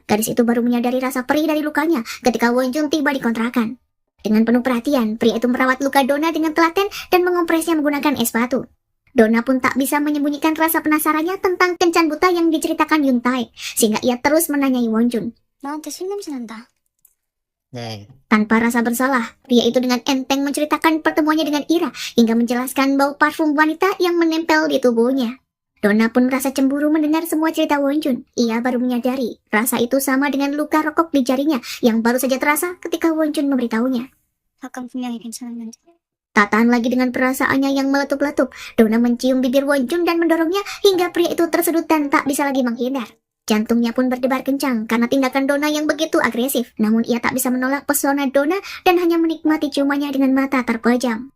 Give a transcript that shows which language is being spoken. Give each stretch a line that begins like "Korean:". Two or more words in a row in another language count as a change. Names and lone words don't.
Indonesian: Gadis itu baru menyadari rasa perih dari lukanya ketika Wonjun tiba di kontrakan. Dengan penuh perhatian, pria itu merawat luka Dona dengan telaten dan mengompresnya menggunakan es batu. Dona pun tak bisa menyembunyikan rasa penasarannya tentang kencan buta yang diceritakan Yuntae, sehingga ia terus menanyai Wonjun.
Korean: 나한테 술 냄새 난다. 네,
Indonesian: Tanpa rasa bersalah, pria itu dengan enteng menceritakan pertemuannya dengan Ira hingga menjelaskan bau parfum wanita yang menempel di tubuhnya. Dona pun merasa cemburu mendengar semua cerita Wonjun. Ia baru menyadari rasa itu sama dengan luka rokok di jarinya yang baru saja terasa ketika Wonjun memberitahunya.
Korean: 아깐 분명히 괜찮았는데.
Indonesian: Tak tahan lagi dengan perasaannya yang meletup-letup, Dona mencium bibir Wonjun dan mendorongnya hingga pria itu tersedut dan tak bisa lagi menghindar. Jantungnya pun berdebar kencang karena tindakan Dona yang begitu agresif. Namun ia tak bisa menolak pesona Dona dan hanya menikmati ciumannya dengan mata terpejam.